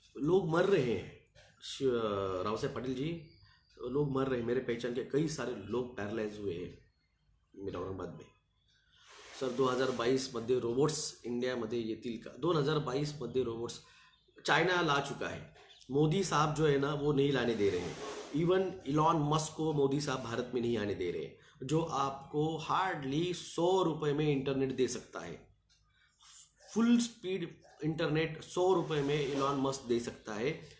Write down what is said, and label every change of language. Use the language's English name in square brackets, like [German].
[Hindi] लोग मर रहे हैं राव साहेब पाटिल जी, लोग मर रहे हैं। मेरे पहचान के कई सारे लोग पैरालाइज हुए हैं मेरा औरंगाबाद में। [Marathi] सर 2022 मध्ये रोबोट्स इंडियामध्ये येतील का? [Hindi] 2022 [Marathi] मध्ये [Hindi] रोबोट्स चाइना ला चुका है। मोदी साहब जो है ना वो नहीं लाने दे रहे हैं। इवन इलॉन मस्क को मोदी साहब भारत में नहीं आने दे रहे हैं, जो आपको हार्डली 100 रुपए में इंटरनेट दे सकता है। फुल स्पीड इंटरनेट 100 रुपए में इलॉन मस्क दे सकता है।